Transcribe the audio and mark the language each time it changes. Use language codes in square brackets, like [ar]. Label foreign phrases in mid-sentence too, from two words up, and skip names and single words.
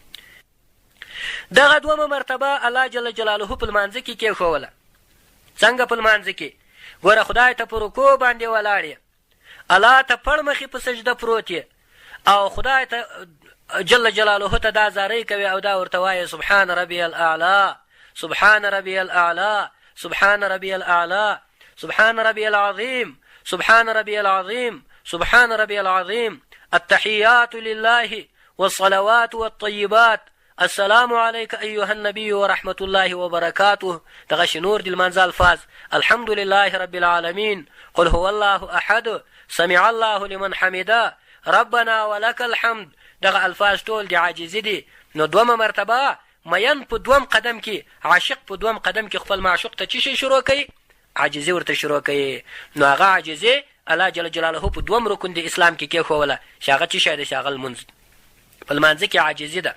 [ps] دغه دومه مرتبه الله [ar] جل جلاله [ps] په لمانځه کې کېښوله. څنګه په لمانځه کې؟ ګوره خدای ته په رکوع باندې ولاړ یې، الله ته پړ مخې په سجده پروت یې او خدای ته [ar] جل جلاله [ps] ته دا زارۍ کوي او دا ورته وایي [ar] سبحان ربي الاعلى سبحان ربي الاعلى سبحان ربي الاعلى سبحان ربي العظيم سبحان ربي العظيم سبحان ربي العظيم التحيات لله والصلوات والطيبات السلام عليك أيها النبي ورحمة الله وبركاته. [ps] دغه نور د لمانځه الفاظ [ar] الحمد لله رب العالمين قل هو الله أحد سمع الله لمن حمده ربنا ولك الحمد. [ps] دغه الفاظ ټول د عاجزي دي. نو دومه مرتبه مین په دوم قدم کې عاشق په دوم قدم کې خپل معشوق ته څه شی شروع کوي؟ عاجزي ورته شروع کوي. نو هغه عاجزي الله [ar] جل جلاله [ps] په دوم رکن د اسلام کې کېښوله چې هغه څه شی دی چې هغه لمونځ. په لمانځه کې عاجزي ده.